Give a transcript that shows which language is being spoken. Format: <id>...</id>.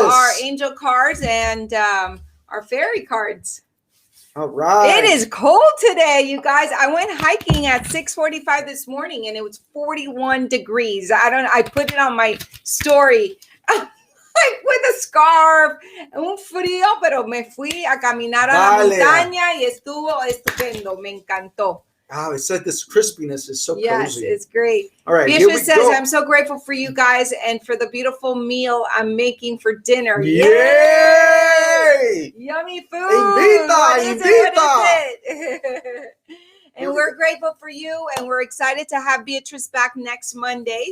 <en>Our angel cards and our fairy cards. All right. It is cold today, you guys. I went hiking at 6:45 this morning and it was 41 degrees. I put it on my story. Like with a scarf,</en> <es>un frío, pero me fui a caminar a la montaña y estuvo estupendo. Me encantó.</es> <en>Oh, it said this crispiness is so cozy. Yes, it's great. All right, Beatrice says, I'm so grateful for you guys and for the beautiful meal I'm making for dinner. Yay! Yummy food.</en> <es>Invita.</es> <en>What is it? And we're grateful for you, and we're excited to have Beatrice back next Monday.</en>